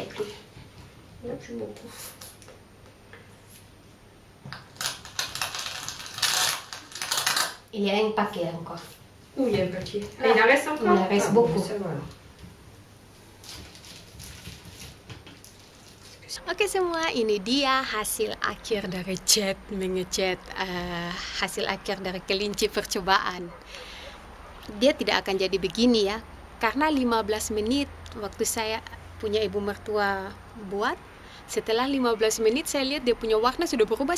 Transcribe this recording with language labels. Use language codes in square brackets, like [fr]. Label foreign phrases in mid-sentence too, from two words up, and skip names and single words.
[fr] Merci beaucoup. Il y a un paquet encore. Oui, il y a un paquet. Ah, il en reste encore. Il en reste beaucoup. Ça va, alors. [id] Oke semua, ini dia hasil akhir dari mengecat hasil akhir dari kelinci percobaan. Dia tidak akan jadi begini ya, karena 15 menit waktu saya punya ibu mertua buat. Setelah 15 menit saya lihat dia punya warna sudah berubah.